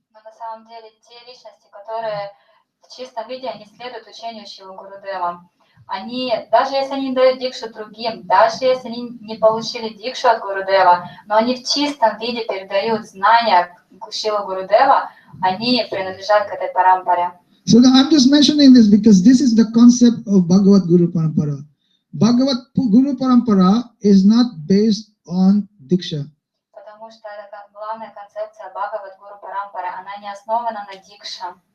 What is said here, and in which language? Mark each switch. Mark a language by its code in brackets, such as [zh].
[ru] Но на самом деле те личности, которые в чистом виде, они следуют учению Шрилы Гурудева. Они, даже если они не дают дикшу другим, даже если они не получили дикшу от Гурудева, но они в чистом виде передают знания Шрилы Гурудева, они принадлежат к этой парампаре. [en] So I'm just mentioning this because this is the concept of Bhagavad-guru-parambara. Bhagavad-guru-parambara is not based on Diksha. [ru] Потому что это главная концепция Бхагавад-гуру-парампары, она не основана на дикше.